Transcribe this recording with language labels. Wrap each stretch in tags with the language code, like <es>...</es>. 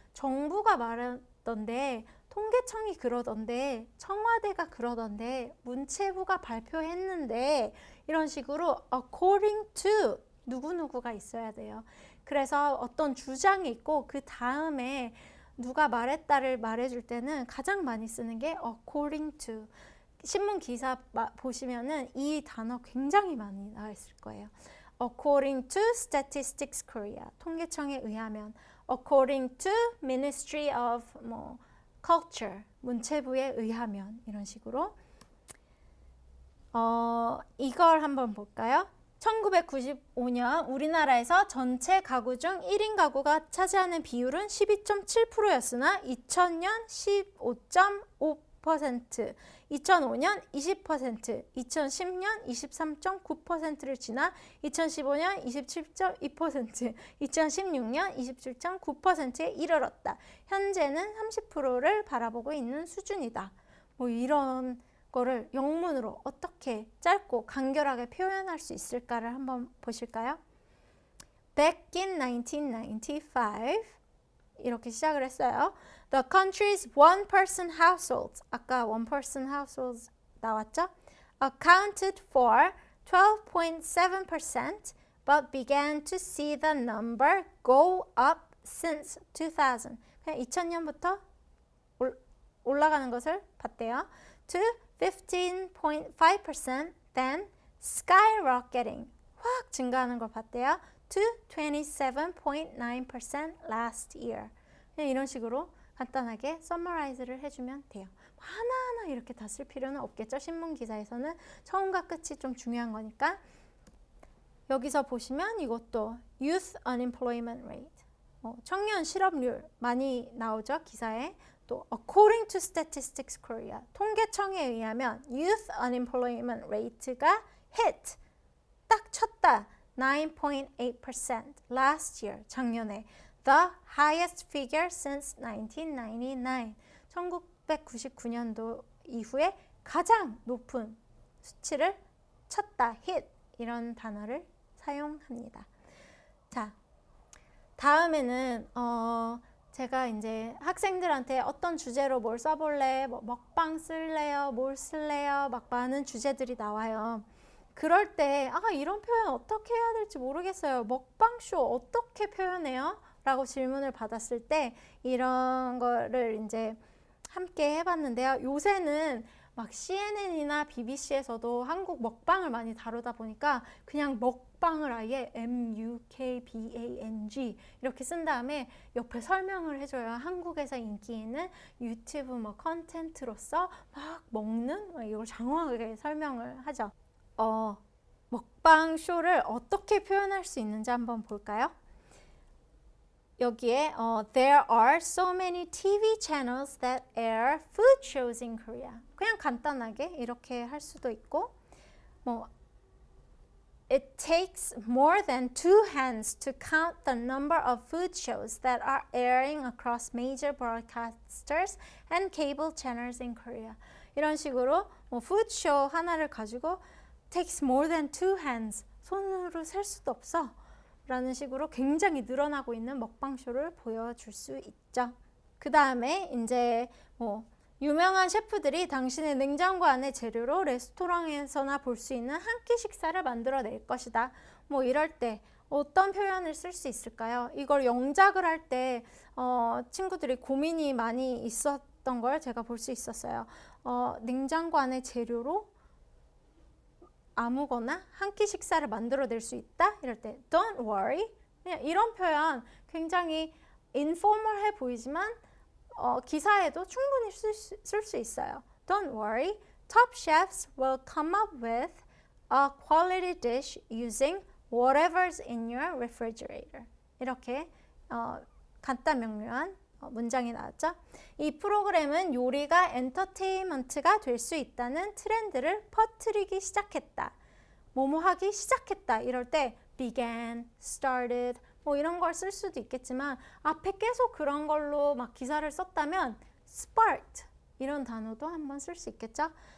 <ko>정부가 말했던데, 통계청이 그러던데, 청와대가 그러던데, 문체부가 발표했는데, 이런 식으로</ko> <en>according to</en> <ko>누구누구가 있어야 돼요. 그래서 어떤 주장이 있고 그 다음에 누가 말했다를 말해줄 때는 가장 많이 쓰는 게</ko> <en>according to.</en> <ko>신문 기사 보시면은 이 단어 굉장히 많이 나와 있을 거예요.</ko> <en>According to Statistics Korea,</en> <ko>통계청에 의하면.</ko> <en>According to Ministry of Culture,</en> <ko>문체부에 의하면. 이런 식으로. 이걸 한번 볼까요? 1995년 우리나라에서 전체 가구 중 1인 가구가 차지하는 비율은 12.7%였으나 2000년 15.5%, 2005년 20%, 2010년 23.9%를 지나 2015년 27.2%, 2016년 27.9%에 이르렀다. 현재는 30%를 바라보고 있는 수준이다. 뭐 이런 거를 영문으로 어떻게 짧고 간결하게 표현할 수 있을까를 한번 보실까요?</ko> <en>Back in 1995</en> <ko>이렇게 시작을 했어요.</ko> <en>The country's one-person households,</en> <ko>아까</ko> <en>one-person households</en> <ko>나왔죠?</ko> <en>Accounted for 12.7% but began to see the number go up since 2000.</en> <ko>그냥 2000년부터 올라가는 것을 봤대요.</ko> <en>To 15.5%, then skyrocketing,</en> <ko>확 증가하는 걸 봤대요.</ko> <en>To 27.9% last year.</en> <ko>그냥 이런 식으로 간단하게 summarize를 해주면 돼요. 하나하나 이렇게 다 쓸 필요는 없겠죠. 신문 기사에서는 처음과 끝이 좀 중요한 거니까. 여기서 보시면 이것도</ko> <en>youth unemployment rate,</en> <ko>청년 실업률 많이 나오죠. 기사에. 또</ko> <en>according to Statistics Korea,</en> <ko>통계청에 의하면</ko> <en>youth unemployment rate</en> <ko>가 hit, 딱 쳤다.</ko> <en>9.8% last year,</en> <ko>작년에.</ko> <en>The highest figure since 1999.</en> <ko>1999년도 이후에 가장 높은 수치를 쳤다. hit, 이런 단어를 사용합니다. 자, 다음에는 제가 이제 학생들한테 어떤 주제로 뭘 써볼래, 뭐 먹방 쓸래요, 뭘 쓸래요, 막 많은 주제들이 나와요. 그럴 때 이런 표현 어떻게 해야 될지 모르겠어요. 먹방쇼 어떻게 표현해요? 라고 질문을 받았을 때 이런 거를 이제 함께 해봤는데요. 요새는 막 CNN이나 BBC에서도 한국 먹방을 많이 다루다 보니까 그냥 먹방을 아예 MUKBANG 이렇게 쓴 다음에 옆에 설명을 해줘요. 한국에서 인기 있는 유튜브 뭐 컨텐츠로서 막 먹는 이걸 장황하게 설명을 하죠. 먹방 쇼를 어떻게 표현할 수 있는지 한번 볼까요? 여기에</ko> <en>There are so many TV channels that air food shows in Korea.</en> <ko>그냥 간단하게 이렇게 할 수도 있고, 뭐</ko> <en>It takes more than two hands to count the number of food shows that are airing across major broadcasters and cable channels in Korea.</en> <ko>이런 식으로 뭐 푸드쇼 하나를 가지고</ko> <en>takes more than two hands.</en> <ko>손으로 셀 수도 없어. 라는 식으로 굉장히 늘어나고 있는 먹방쇼를 보여줄 수 있죠. 그 다음에 이제 뭐 유명한 셰프들이 당신의 냉장고 안의 재료로 레스토랑에서나 볼 수 있는 한 끼 식사를 만들어낼 것이다. 뭐 이럴 때 어떤 표현을 쓸 수 있을까요? 이걸 영작을 할 때 친구들이 고민이 많이 있었던 걸 제가 볼 수 있었어요. 냉장고 안의 재료로 아무거나 한 끼 식사를 만들어낼 수 있다? 이럴 때</ko> <en>don't worry.</en> <ko>그냥 이런 표현 굉장히 informal해 보이지만 기사에도 충분히 쓸 수 있어요.</ko> <en>Don't worry. Top chefs will come up with a quality dish using whatever's in your refrigerator.</en> <ko>이렇게 간단 명료한 문장이 나왔죠. 이 프로그램은 요리가 엔터테인먼트가 될 수 있다는 트렌드를 퍼뜨리기 시작했다. 뭐뭐 하기 시작했다. 이럴 때 began, started 뭐 이런 걸 쓸 수도 있겠지만 앞에 계속 그런 걸로 막 기사를 썼다면 sparked 이런 단어도 한번 쓸 수 있겠죠.</ko>